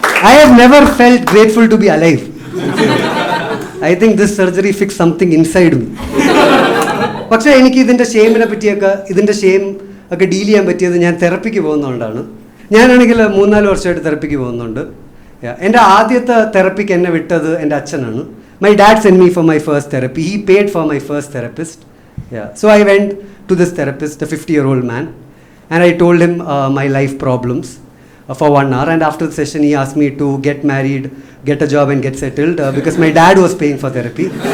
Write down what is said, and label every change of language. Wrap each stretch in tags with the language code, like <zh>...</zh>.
<en>I have never felt grateful to be alive. I think this surgery fixed something inside me.</en> <ml>പക്ഷേ എനിക്ക് ഇതിൻ്റെ ഷെയിമിനെ പറ്റിയൊക്കെ, ഇതിൻ്റെ shame ഒക്കെ ഡീൽ ചെയ്യാൻ പറ്റിയത് ഞാൻ തെറപ്പിക്ക് പോകുന്നതുകൊണ്ടാണ്. ഞാനാണെങ്കിൽ 3-4 വർഷമായിട്ട് തെറപ്പിക്ക് പോകുന്നുണ്ട്. എൻ്റെ ആദ്യത്തെ തെറപ്പിക്ക് എന്നെ വിട്ടത് എൻ്റെ അച്ഛനാണ്.</ml> <en>My dad sent me for my first therapy. He paid for my first therapist. So I went to this therapist, a 50-year-old man, and I told him my life problems for 1 hour. And after the session, he asked me to get married, get a job and get settled because my dad was paying for therapy.</en>